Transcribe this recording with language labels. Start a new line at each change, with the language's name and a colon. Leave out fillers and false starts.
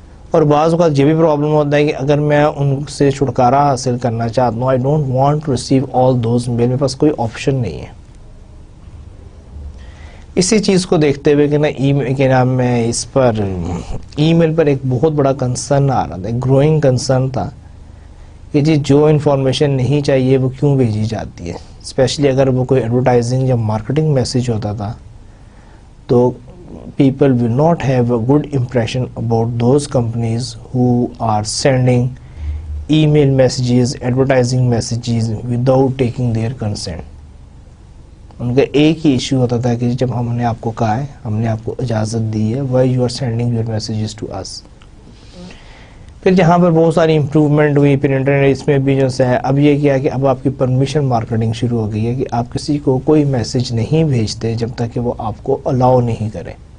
Urdu: اور بعض اوقات یہ بھی پرابلم ہوتا ہے کہ اگر میں ان سے چھٹکارا حاصل کرنا چاہتا ہوں،
English: I don't want to receive all those mail,
Urdu: میرے پاس کوئی آپشن نہیں ہے. اسی چیز کو دیکھتے ہوئے کہ نا ای میل کے نام میں اس پر ای میل پر ایک بہت بڑا کنسرن آ رہا تھا، ایک گروئنگ کنسرن تھا کہ جی جو انفارمیشن نہیں چاہیے وہ کیوں بھیجی جاتی ہے. اسپیشلی اگر وہ کوئی ایڈورٹائزنگ یا مارکیٹنگ میسیج ہوتا تھا تو
English: people will not have a good impression about those companies who are sending email messages, advertising messages without taking their consent.
Urdu: ان کا ایک ہی ایشو ہوتا تھا کہ جب ہم نے آپ کو کہا ہے، ہم نے آپ کو اجازت دی ہے،
English: why you are sending your messages to us.
Urdu: پھر جہاں پر بہت ساری امپروومنٹ ہوئی، پھر انٹرنیٹ اس میں بھی جو ہے اب یہ کیا کہ اب آپ کی پرمیشن مارکیٹنگ شروع ہو گئی ہے کہ آپ کسی کو کوئی میسج نہیں بھیجتے جب تک کہ وہ آپ کو الاؤ نہیں کرے.